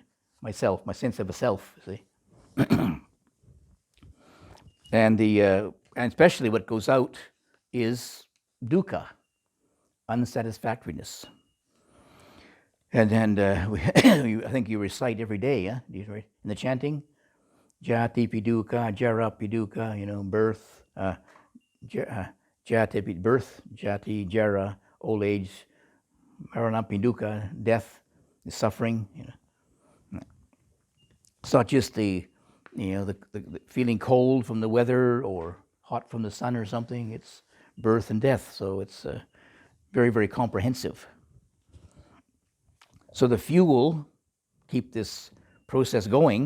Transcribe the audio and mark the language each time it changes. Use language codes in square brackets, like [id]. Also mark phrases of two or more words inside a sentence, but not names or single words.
[en] Myself, my sense of a self, see. And especially what goes out is dukkha, unsatisfactoriness. And I think you recite every day, yeah? Do you in the chanting? [pi] Jati pi dukkha, jara pi dukkha, birth, jati, birth, jati, jara, [en] old age, [pi] marana pi dukkha, [en] death, the suffering. It's not just the feeling cold from the weather or hot from the sun or something. It's birth and death, so it's very, very comprehensive. So the fuel keep this process going.